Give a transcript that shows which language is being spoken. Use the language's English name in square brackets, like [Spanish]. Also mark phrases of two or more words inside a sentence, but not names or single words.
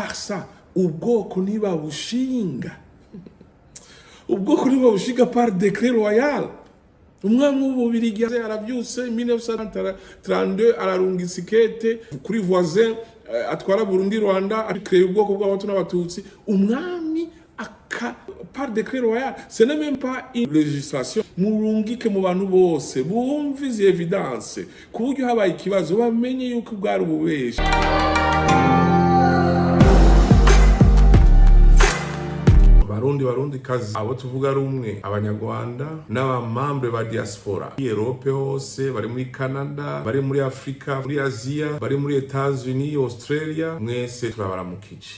[Rundi] ça ubwoko ntibabushinga [French] par décret royal. [Rundi] Umwami w'Ububirigi aravyuse 1932 ararunga isikete kuri voisin atwara Burundi Rwanda akreye ubwoko bw'abantu n'abatutsi. Umwami [French] par décret royal, ce n'est même pas une législation. [Rundi] Murungike mu bantu bose bumva izi evidence ku buryo habaye ikibazo bamenye yuko bwari ububeshi. Barundi kazi abo tuvuga rumwe abanyarwanda n'abamambre ba diaspora Europe hose, bari muri Canada, bari muri Afrika, muri Asia, bari muri Etats-Unis, Australia, mwese turabaramukije.